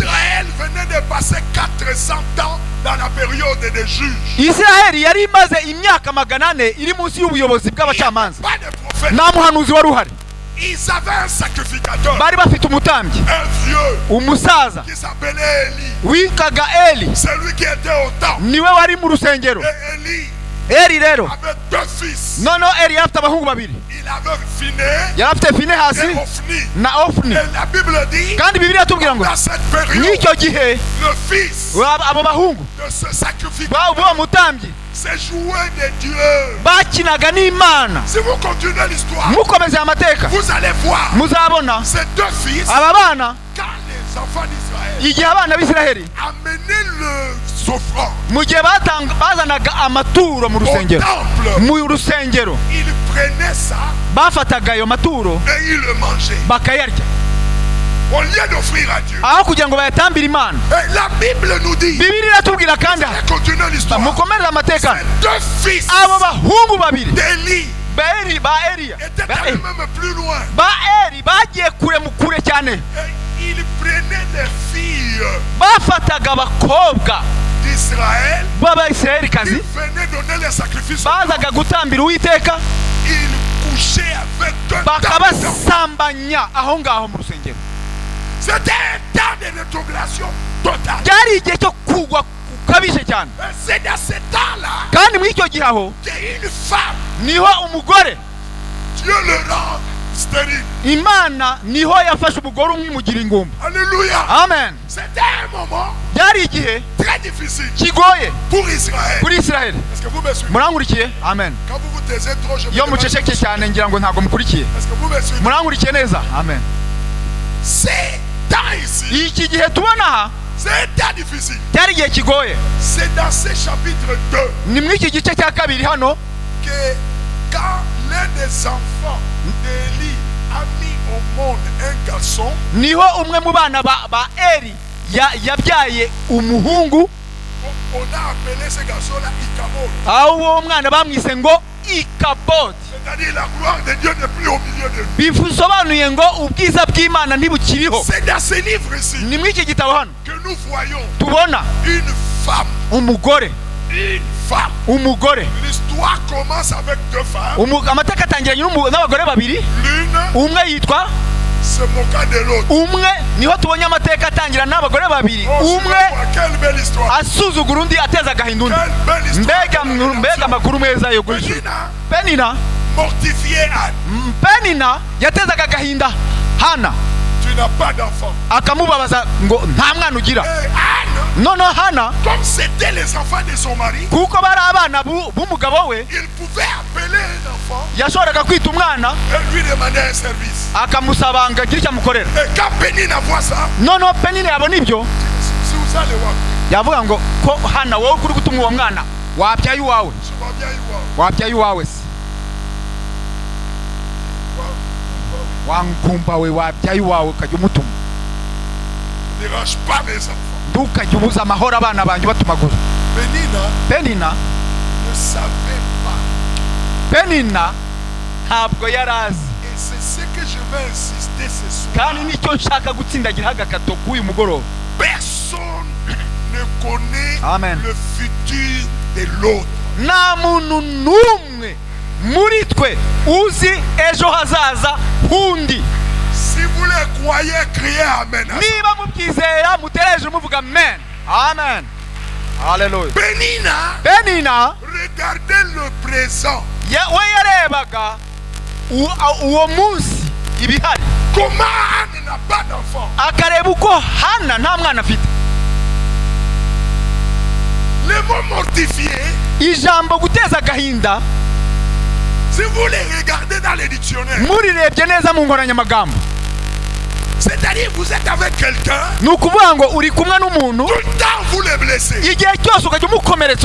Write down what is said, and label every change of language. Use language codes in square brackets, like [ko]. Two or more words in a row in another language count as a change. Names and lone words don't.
[fr] Israël venait de passer 400 ans dans la période des juges. [rw] Isiraheli yari imaze imyaka 400 iri munsi y'ubuyobozi [fr] Il n'y [rw] bw'abacamanza. [fr] avait pas de prophète. [rw] Nta muhanuzi wari uhari. [fr] Ils avaient un sacrificateur, [rw] Bari bafite umutambyi, [fr] un vieux [rw] umusaza [fr] qui s'appelait Élie. [rw] witwaga Eli, [fr] Celui qui était au temple. [rw] niwe wari mu rusengero. [fr] Et Élie [rw] Eli rero [fr] avait 2 fils. [rw] noneho Eli yari afite abahungu babiri, [fr] Il avait Phiné [rw] yari afite Finehasi [fr] et Ophni. [rw] na Ofni. [fr] Et la Bible dit, [rw] Kandi Bibiliya atubwira ngo [fr] dans cette période, [rw] n'icyo gihe [fr] le fils [rw] abo bahungu [fr] de ce sacrificateur [rw] b'uwo mutambyi [fr] s'est joué de Dieu. [rw] bakinaga n'Imana. [fr] Si vous continuez l'histoire, [rw] Mukomeze amateka [fr] vous allez voir [rw] muzabona [fr] ces 2 fils, [rw] aba bana [fr] quand les enfants d'Israël [rw] igihe abana b'Isiraheli [fr] amenaient le offrande [rw] mu gihe bazanaga amaturo mu [fr] au [rw] rusengero, [fr] temple, [rw] mu rusengero [fr] ils prenaient ça [rw] bafataga ayo maturo [fr] et ils le mangeaient. [rw] bakayarya [fr] Au lieu d'offrir à Dieu. [rw] aho kugira ngo bayatambire Imana. [fr] Et la Bible nous dit, [rw] Bibiliya iratubwira kandi [fr] et continuez l'histoire, [rw] mukomereze amateka, [fr] ces 2 fils [rw] abo bahungu babiri [fr] d'Élie [rw] ba Eliya [fr] étaient allés même plus loin. [rw] ba Eli bagiye kure cyane, [fr] Et ils prenaient les filles [rw] bafataga abakobwa [fr] d'Israël qui [rw] b'Abayisiraheli [fr] venaient donner les sacrifices. [rw] bazaga gutambira Uwiteka, [fr] Ils couchaient avec eux. [rw] bakabasambanya aho ngaho mu rusengero. [fr] C'était un temps de rétrogradation totale. [rw] Byari igihe cyo kugwa kukabije cyane. [fr] Et c'est dans ce temps-là [rw] Kandi muri icyo gihe aho [fr] qu'une femme, [rw] niho umugore, [fr] Dieu le rend stérile. [rw] Imana niho yafashe umugore umwe imugira ingumba. Alléluia. Amen. [fr] C'était un moment [rw] Byari igihe [fr] très difficile [rw] kigoye [fr] pour Israël. [rw] kuri Isiraheli. [fr] Est-ce que vous me suivez? [rw] Murankurikiye? Amen. [fr] Quand vous vous taisez trop, je me [rw] Iyo [fr] demande si [rw] muceceke [fr] vous- [rw] cyane ngira ngo ntabwo mukurikiye. [fr] Est-ce que vous me suivez? [rw] Murankurikiye neza? Amen. [fr] C'est temps ici. [rw] Iki gihe tubona aha [fr] C'est un temps difficile. [rw] cyari igihe kigoye. [fr] C'est dans ce chapitre 2 [rw] Ni muri iki gice cya kabiri hano [fr] que quand l'un des enfants d'Élie a mis au monde un garçon, [rw] niho umwe mu bana ba Eli yabyaye umuhungu, [fr] on a appelé ce garçon-là Ichabod. [rw] aho uwo mwana bamwise ngo Ikabodi. [fr] C'est-à-dire la gloire de Dieu n'est plus au milieu de nous. [rw] Bisobanuye ngo ubwiza bw'Imana ntibukiriho. [fr] C'est dans ce livre ici [rw] Ni muri iki gitabo hano [fr] que nous voyons [rw] tubona [fr] une femme. [rw] umugore, [fr] Une femme. [rw] umugore. [fr] L'histoire commence avec 2 femmes. [rw] Amateka atangiranye n'abagore babiri, [fr] L'une [rw] umwe yitwa, [fr] se moqua de l'autre. [rw] umwe niho tubonye amateka atangira n'abagore babiri, [fr] Oh, [rw] umwe [fr] quelle belle histoire. [rw] asuzugura undi ateza agahinda undi. [fr] Quelle belle histoire. [rw] Mbega amakuru meza yo guhisha. Penina Penina [fr] mortifiait Anne. [rw] Penina yatezaga agahinda Hana, [fr] Tu n'as pas d'enfant. [rw] akamubabaza ngo nta mwana ugira. [fr] Et Anne, [rw] Noneho Hana [fr] comme c'était les enfants de son mari, [rw] kuko bari abana b'umugabo we, [fr] il pouvait appeler un enfant [rw] yashoboraga kwita umwana [fr] et lui demander un service. [rw] akamusaba ngo agire icyo amukorera. [fr] Et quand Pénina voit ça, [rw] Noneho Penina yabona ibyo, [fr] si vous allez voir, [rw] yavuga ngo ko Hana wowe kuri gutuma uwo mwana wabyaye uwawe, [fr] je vois bien y voir. [rw] wabyaye uwawe se, wangumba we wabyaye uwawe ukajya umutuma. [fr] Ne dérange pas mes enfants. [rw] Ntukajye ubuza amahoro abana banjye batumagura. Pénina Penina [fr] ne savait pas. [rw] Penina ntabwo yari azi. [fr] Et c'est ce que je vais insister ce soir. [rw] Kandi nicyo nshaka gutsindagira agakato k'uyu mugoroba. [fr] Personne ne connaît [rw] Amen. [fr] le futur de l'autre. [rw] Nta muntu n'umwe muri twe uzi ejo hazaza hundi. [fr] Si vous les croyez, criez Amen. [rw] Niba mubyizera mutereje muvuga amen. Amen. Hallelujah. Penina [fr] Regardez le présent. [rw] we yarebaga uwo munsi ibihari, [fr] Comment Anne n'a pas d'enfant? [rw] akareba uko Hana nta mwana afite. [fr] Le mot mortifié, [rw] Ijambo guteza agahinda [fr] si vous les regardez dans les dictionnaires, [rw] murirebye neza mu nkoranyamagambo [fr] C'est-à-dire vous êtes avec quelqu'un, [rw] ni ukuvuga ngo uri kumwe n'umuntu [fr] tout le temps vous le blessez. [rw] igihe cyose ukajya umukomeretsa